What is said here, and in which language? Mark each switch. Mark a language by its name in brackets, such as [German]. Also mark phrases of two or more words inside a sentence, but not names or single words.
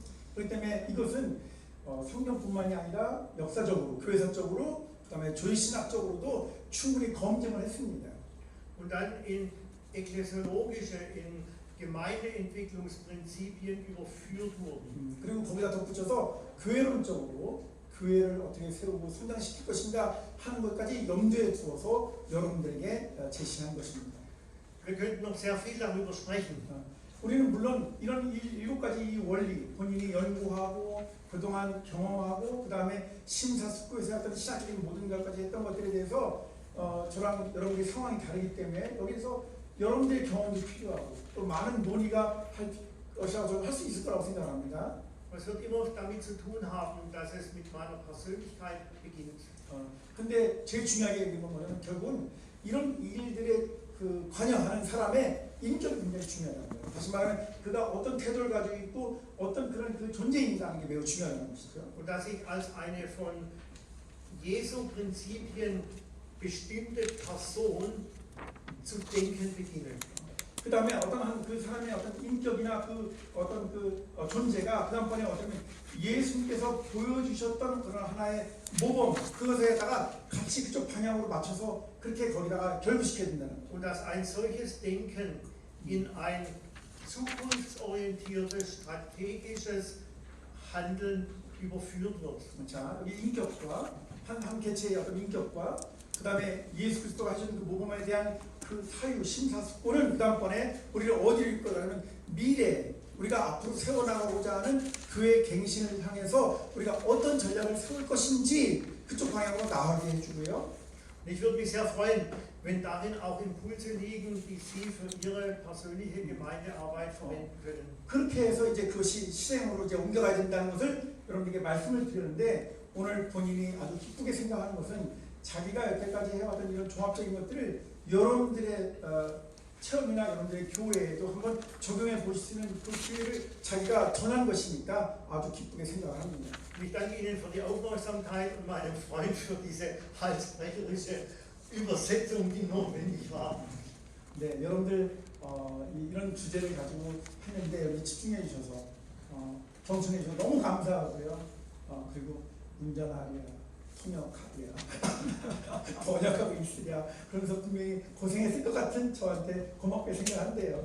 [Korean] 그렇기 때문에 이것은 성경뿐만이 아니라 역사적으로, 교회사적으로, 그다음에 조의신학적으로도 충분히 검증을 했습니다. [German] Und dann in ekklesiologische, in Gemeindeentwicklungsprinzipien überführt wurden. [Korean] 그리고 거기다 덧붙여서 교회론적으로 교회를 어떻게 세우고 성장시킬 것인가 하는 것까지 염두에 두어서 여러분들에게 제시한 것입니다. [German] Wir könnten noch sehr viel darüber sprechen. [Korean] 우리는 물론 이런 7가지 원리, 본인이 연구하고 그동안 경험하고 그 다음에 심사숙고해서 했던 신학적인 모든 것까지 했던 것들에 대해서 저랑 여러분의 상황이 다르기 때문에 여기서 여러분들의 경험도 필요하고 또 많은 논의가 할 수 있을 거라고 생각합니다. [German] Es wird immer damit zu tun haben, dass es mit meiner Persönlichkeit beginnt. [Korean] 근데 제일 중요하게 얘기하는 거는 결국은 이런 일들에 그 관여하는 사람의 인격이 굉장히 중요하다는 거예요. 다시 말하면 그가 어떤 태도를 가지고 있고 어떤 그런 그 존재인지라는 게 매우 중요하다는 것이죠. [German] Und dass ich als eine von Jesu-Prinzipien bestimmte Person zu denken beginne. [Korean] 그 다음에 어떤 그 사람의 어떤 인격이나 그 어떤 존재가 그 다음번에 어쩌면 예수님께서 보여주셨던 그런 하나의 모범 그것에다가 같이 그쪽 방향으로 맞춰서 그렇게 거기다가 결부시켜야 된다는 거죠. [German] Und dass ein solches Denken in ein zukunftsorientiertes, strategisches Handeln überführt wird. [Korean] 자, 여기 인격과 한 개체의 어떤 인격과 그 다음에 예수 그리스도가 하신 그 모범에 대한 그 사유, 심사숙고는 그 다음번에 우리를 어디로 이끌어가냐면 미래, 우리가 앞으로 세워나가고자 하는 교회 갱신을 향해서 우리가 어떤 전략을 세울 것인지 그쪽 방향으로 나가게 해주고요. [German] Ich würde mich sehr freuen, wenn darin auch Impulse liegen, die Sie für Ihre persönliche Gemeindearbeit verwenden können. [Korean] 그렇게 해서 이제 그것이 실행으로 이제 옮겨가야 된다는 것을 여러분에게 말씀을 드렸는데 오늘 본인이 아주 기쁘게 생각하는 것은 자기가 여태까지 해왔던 이런 종합적인 것들을 여러분들의 체험이나 여러분들의 교회에도 한번 적용해 볼 수 있는 그 기회를 자기가 전한 것이니까 아주 기쁘게 생각을 합니다. [German] Ich danke Ihnen für die Aufmerksamkeit und meinem Freund für diese halsbrecherische Übersetzung, die notwendig war. [Korean] 네, 여러분들 이런 주제를 가지고 했는데 여기 집중해 주셔서 경청해 주셔서 너무 감사하고요. 그리고 운전하랴, 통역하랴, 번역하고 있으랴 그러면서 분명히 고생했을 것 같은 저한테 고맙게 생각한대요.